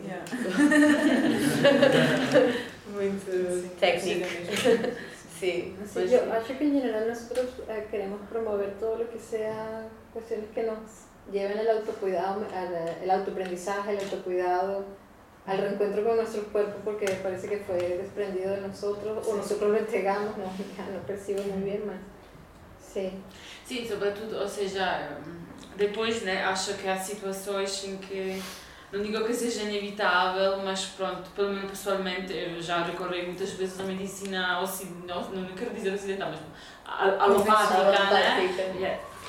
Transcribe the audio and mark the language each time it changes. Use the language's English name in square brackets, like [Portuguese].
[English] yeah. [Portuguese] Muito sim, técnico. Sim. Acho que em geral nós queremos promover tudo o que seja questões que nos levem ao autocuidado, ao autoaprendizagem, ao autocuidado. [Spanish] al reencuentro con nuestro cuerpo porque parece que fue desprendido de nosotros, sí. O nosotros lo entregamos, ¿no? Ya no percibo muy bien más. Sí. Sí, sobre todo, o sea, [Portuguese] depois, né, acho que há situações em que, não digo que seja inevitável, mas pronto, pelo menos pessoalmente, eu já recorri muitas vezes à medicina ocidental, não quero dizer ocidental, mas alopática, né?